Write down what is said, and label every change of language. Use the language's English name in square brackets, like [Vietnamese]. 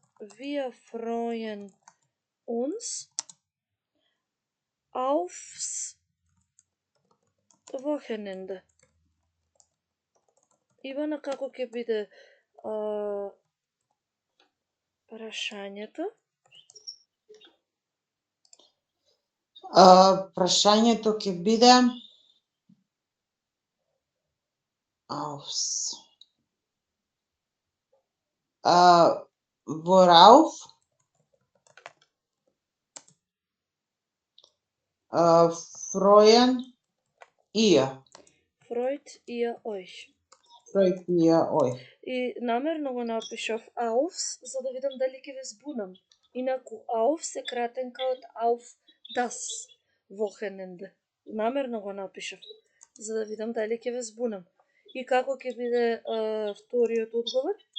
[German] Wir freuen uns aufs Wochenende. [Macedonian] Ивана, како ќе биде прашањето? Прашањето ќе биде [German] aufs worauf freuen ihr? Freut ihr euch? Freut ihr euch? [Macedonian] И намерно го напишав aufs, за да видам дали ќе ве збунам. Инаку auf се кратенка од [German] auf das Wochenende. [Macedonian] Намерно го напишав, за да видам дали ќе ве збунам. И како ќе биде вториот одговор?